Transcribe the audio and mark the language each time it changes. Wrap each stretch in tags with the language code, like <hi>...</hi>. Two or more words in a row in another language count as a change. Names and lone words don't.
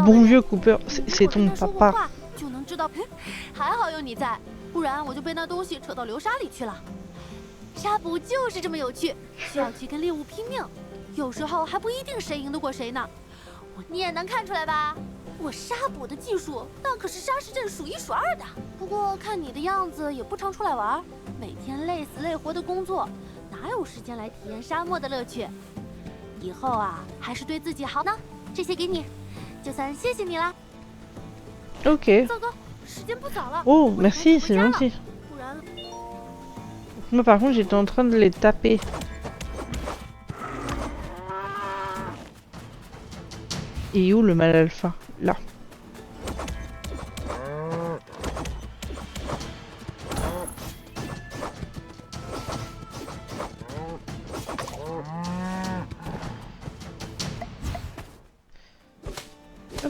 <fr>Le bon vieux Cooper, c'est ton papa.</fr> <zh>就能知道，还好有你在，不然我就被那东西扯到流沙里去了。沙捕就是这么有趣，需要去跟猎物拼命，有时候还不一定谁赢得过谁呢。你也能看出来吧？我沙捕的技术那可是沙石镇数1数2的。不过看你的样子也不常出来玩，每天累死累活的工作，哪有时间来体验沙漠的乐趣？以后啊，还是对自己好呢。这些给你，就算谢谢你了。</zh> <fr>Ok. Oh, merci, c'est gentil. Moi par contre j'étais en train de les taper. Et où le mâle alpha? Là. Hop.</fr>